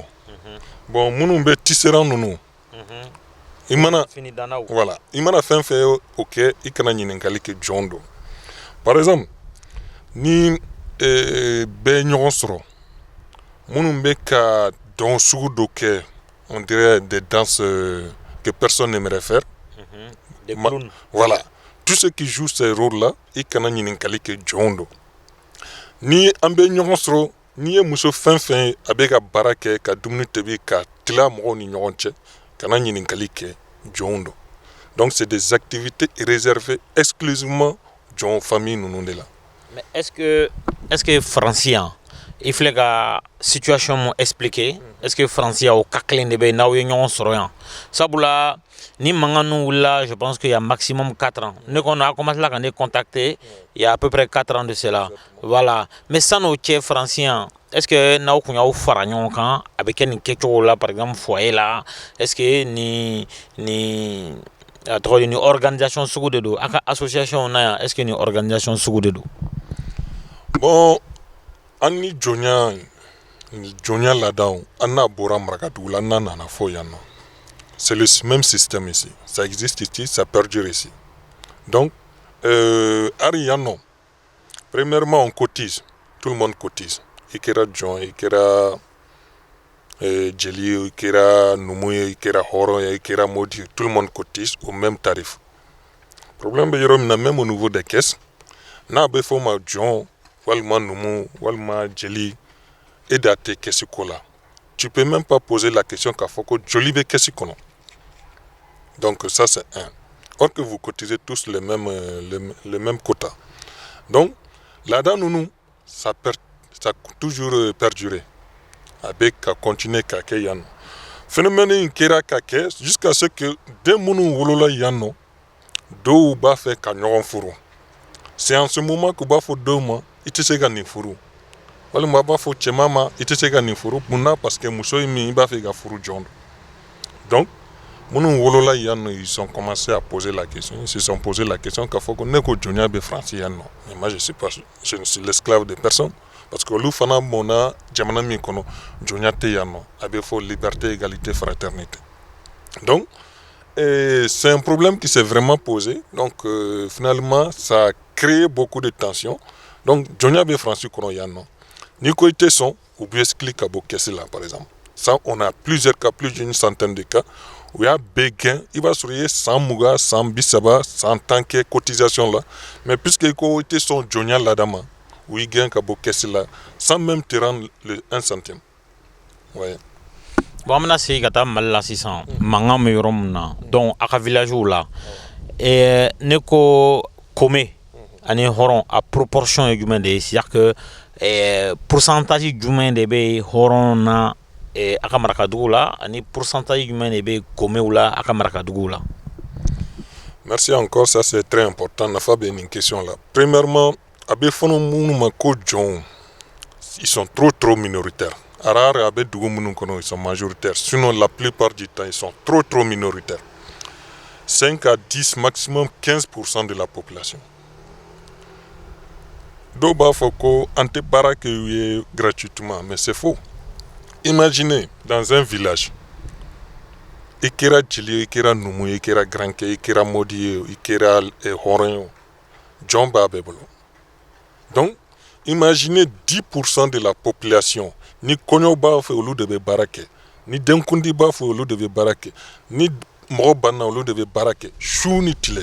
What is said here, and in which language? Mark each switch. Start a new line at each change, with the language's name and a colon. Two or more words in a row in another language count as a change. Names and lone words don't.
Bambara: Bon minnu bɛ tisserand ninnu. I mana voilà, i mana fɛn fɛn o kɛ i kana ɲininkali kɛ jɔn don.
French: Par exemple,
Bambara: ni bɛɛ ɲɔgɔn sɔrɔ minnu bɛ ka dɔn sugu dɔ kɛ,
French: on dirait des danses que personne n'aimerait faire. Des clowns. Voilà. Tout ceux qui jouent ces rôles-là,
Bambara: i kana ɲininkali kɛ jɔn don. Ni an bɛ ɲɔgɔn sɔrɔ, ni ye muso fɛn fɛn a bɛ ka baara kɛ ka dumuni tobi ka tila mɔgɔw ni ɲɔgɔn cɛ, kana ɲininkali kɛ jɔn don.
French: Donc c'est des activités réservées exclusivement
Bambara: jɔn famille ninnu de la.
French: Mais est-ce que Francien il
Bambara: filɛ ka situation mun expliquer,
French: est-ce que Francien
Bambara: o cas kelen de bɛ n'aw ye ɲɔgɔn sɔrɔ yan? Sabula ni mankan ninnu wulila,
French: je pense qu'il y a maximum 4 ans.
Bambara: Ne kɔni a
French: commencé
Bambara: la ka ne
French: contacter il y a à peu près 4 ans de cela. Voilà. Mais
Bambara: san'o cɛ Francien,
French: est-ce que
Bambara: n'aw kun y'aw fara ɲɔgɔn kan a bɛ kɛ nin kɛcogo la
French: par exemple
Bambara: foyer la,
French: est-ce que
Bambara: ni organisation sugu de don a ka association na yan,
French: est-ce que
Bambara: ni organisation sugu de don? Bon, an ni jɔnya laadaw an n'a bɔra Marakadugu la an n'a nana fo yan nɔ.
French: C'est le même système ici. Ça existe ici, ça perdure ici. Donc,
Bambara: ari yan nɔ,
French: premièrement on cotise, tout le monde cotise.
Bambara: I kɛra jɔn, i kɛra jeli ye, i kɛra numu ye, i kɛra hɔrɔn ye, i kɛra modi,
French: tout le monde cotise au même tarif.
Bambara: Problème bɛ yɔrɔ min na,
French: même au niveau des caisses,
Bambara: n'a bɛ fɔ ma jɔn walima numu walima jeli et da tɛ kɛsi ko la.
French: Tu peux même pas poser la question
Bambara: k'a fɔ ko joli bɛ kɛsi kɔnɔ.
French: Donc ça c'est un. Or que vous cotisez tous les mêmes quotas. Donc là-dedans nous ça a toujours perduré. Avec à continuer
Bambara: k'a kɛ yan nɔ. Phénomène in kɛra k'a kɛ
French: jusqu'à ce que
Bambara: den minnu wolola yan nɔ dɔw b'a fɛ ka ɲɔgɔn furu.
French: C'est en ce moment que
Bambara: b'a fɔ dɔw ma i tɛ se ka nin furu. Walima b'a fɔ cɛman ma i tɛ se ka nin furu. Munna
French: parce que
Bambara: muso in min i b'a fɛ ka furu jɔn don.
French: Donc
Bambara: minnu wolola yan nɔ
French: ils ont commencé à poser la question. Ils se sont posé la question
Bambara: k'a fɔ ko ne ko jɔnya bɛ France yan nɔ.
French: Mais moi je ne suis l'esclave de personne. Parce que
Bambara: olu fana mɔna jamana min kɔnɔ jɔnya tɛ yan nɔ. A bɛ fɔ
French: liberté, égalité, fraternité. Donc c'est un problème qui s'est vraiment posé. Donc finalement ça a créé beaucoup de tensions.
Bambara: Donc jɔnya bɛ France kɔnɔ yan nɔ. Ni ko i tɛ sɔn u bɛ expliquer ka bɔ kɛsi la
French: par exemple. Ça on a plusieurs cas, plus d'une centaine de cas.
Bambara: U y'a bɛɛ gɛn i b'a sɔrɔ i ye 120, 130, 100 kɛ cotisation la. Mais puisque i ko i tɛ sɔn jɔnya laada ma, u y'i gɛn ka bɔ kɛsi la
French: sans même te rendre le 1 centime. Ouais. Bon,
Bambara: an bɛna segin ka taa Mali la sisan, mankan bɛ yɔrɔ min na, donc a ka villagew la, ne ko Kome ani hɔrɔn a proportion ye jumɛn de ye?
French: C'est-à-dire que pourcentage
Bambara: jumɛn de bɛ hɔrɔn na a ka Marakadugu la ani pourcentage jumɛn de bɛ Komew la a ka Marakadugu la?
French: Merci encore, ça c'est très important.
Bambara: Nafa bɛ nin question là. Premièrement, a bɛ fɔlɔ minnu ma ko jɔnw,
French: ils sont trop minoritaires.
Bambara: Arare a bɛ dugu minnu kɔnɔ
French: ils sont majoritaires. Sinon la plupart du temps ils sont trop minoritaires. 5 à 10, maximum 15% de la population.
Bambara: Dɔw b'a fɔ ko an tɛ baara kɛ u ye gratuitement,
French: mais c'est faux. Imaginez dans un village,
Bambara: i kɛra jeli ye, i kɛra numu ye, i kɛra grankɛ, i kɛra modi ye, i kɛra hɔrɔn ye, jɔn b'a bɛɛ bolo. Donc imaginez 10% de la population, ni kɔɲɔ b'a fɛ olu de bɛ baara kɛ, ni denkundi b'a fɛ olu de bɛ baara kɛ, ni mɔgɔ banna olu de bɛ baara kɛ su ni tile.